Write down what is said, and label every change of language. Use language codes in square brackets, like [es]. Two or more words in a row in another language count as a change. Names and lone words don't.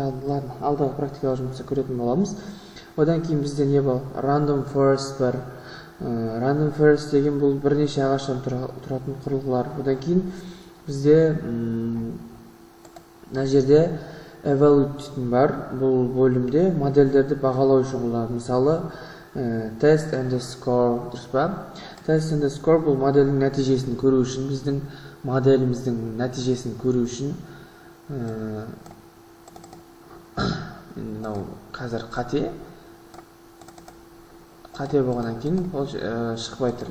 [kk] Алдағы практикалық жұмысты көретін боламыз. Одан кейін бізде не бар? [en] Random forest [kk] бар. [en] Random forest [kk] деген бұл бірнеше ағаштан тұратын құрылғылар. Одан кейін бізде мына жерде evaluate бар. Бұл бөлімде модельдерді бағалау үшін қолданады. Мысалы, [en] test and score, [kk] дұрыс па? [en] Test and score [kk] бұл модельдің нәтижесін көру үшін, біздің моделіміздің нәтижесін көру үшін, мынау қазір қате болғаннан кейін ол шықпай тұр.